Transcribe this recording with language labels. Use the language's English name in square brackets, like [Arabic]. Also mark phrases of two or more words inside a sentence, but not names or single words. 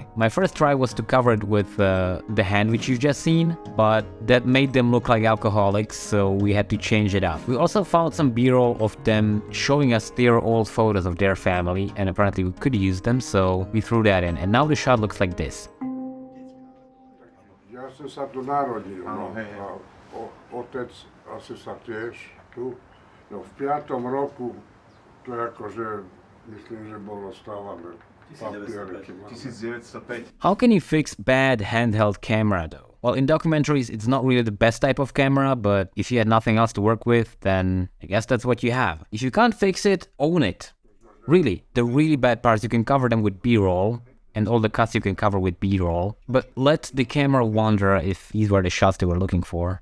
[English] My first try was to cover it with the hand which you've just seen, but that made them look like alcoholics, so we had to change it up. We also found some B-roll of them showing us their old photos of their family, and apparently we could use them, so we threw that in. And now the shot looks like this. [Slovak] Ja som sa tu narodil, otec asi sa tiež tu. No v 5. roku to je akože, myslím, že bolo stávané papieriky. 1905. [English] How can you fix bad handheld camera though? Well, in documentaries, it's not really the best type of camera, but if you had nothing else to work with, then I guess that's what you have. If you can't fix it, own it. Really, the really bad parts, you can cover them with B-roll, and all the cuts you can cover with B-roll, but let the camera wonder if these were the shots they were looking for.